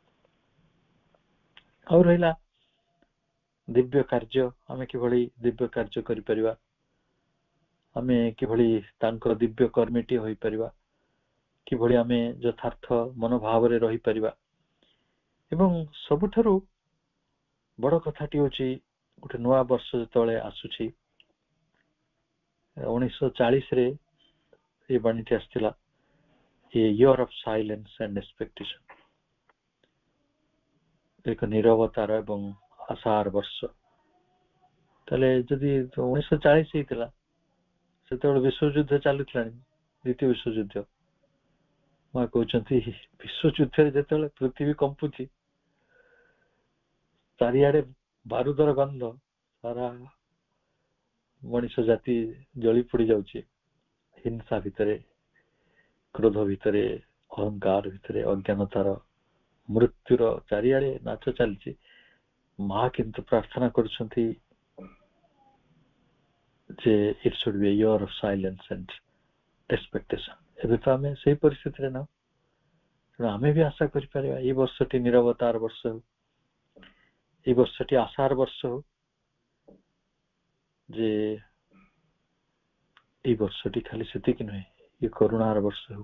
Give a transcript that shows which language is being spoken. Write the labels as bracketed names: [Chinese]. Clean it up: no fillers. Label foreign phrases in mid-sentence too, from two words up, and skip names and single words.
[Odia] ଆଉ ରହିଲା ଦିବ୍ୟ କାର୍ଯ୍ୟ, ଆମେ କିଭଳି ଦିବ୍ୟ କାର୍ଯ୍ୟ କରିପାରିବା, ଆମେ କିଭଳି ତାଙ୍କର ଦିବ୍ୟ କର୍ମୀଟି ହୋଇପାରିବା, କିଭଳି ଆମେ ଯଥାର୍ଥ ମନୋଭାବରେ ରହିପାରିବା। ଏବଂ ସବୁଠାରୁ ବଡ଼ କଥାଟି ହେଉଛି ଗୋଟେ ନୂଆ ବର୍ଷ ଯେତେବେଳେ ଆସୁଛି, 1940ରେ ଏ ବାଣୀଟି ଆସିଥିଲା, [English] a year of silence and expectation, [Odia] ଏକ ନିରବତାର ଏବଂ ଆଶାର ବର୍ଷ। ତାହେଲେ ଯଦି 1940 ହେଇଥିଲା, ସେତେବେଳେ ବିଶ୍ୱଯୁଦ୍ଧ ଚାଲୁଥିଲାଣି, ଦ୍ୱିତୀୟ ବିଶ୍ୱଯୁଦ୍ଧ। ମା କହୁଛନ୍ତି ବିଶ୍ୱଯୁଦ୍ଧରେ ଯେତେବେଳେ ପୃଥିବୀ କମ୍ପୁଛି, ଚାରିଆଡେ ବାରୁଦର ଗନ୍ଧ, ସାରା ମଣିଷ ଜାତି ଜଳି ପୋଡି ଯାଉଛି, ହିଂସା ଭିତରେ, କ୍ରୋଧ ଭିତରେ, ଅହଙ୍କାର ଭିତରେ, ଅଜ୍ଞାନତାର, ମୃତ୍ୟୁର ଚାରିଆଡେ ନାଚ ଚାଲିଛି। ମା କିନ୍ତୁ ପ୍ରାର୍ଥନା କରୁଛନ୍ତି ଯେ [English] it should be a year of silence and expectation। [Odia] ଏବେ ତ ଆମେ ସେଇ ପରିସ୍ଥିତିରେ ନା, ତେଣୁ ଆମେ ବି ଆଶା କରିପାରିବା ଏଇ ବର୍ଷଟି ନିରବତାର ବର୍ଷ ହଉ, ଏଇ ବର୍ଷଟି ଆଶାର ବର୍ଷ ହଉ, ଯେ ଏଇ ବର୍ଷଟି ଖାଲି ସେତିକି ନୁହେଁ, ଏ କରୁଣାର ବର୍ଷ ହଉ।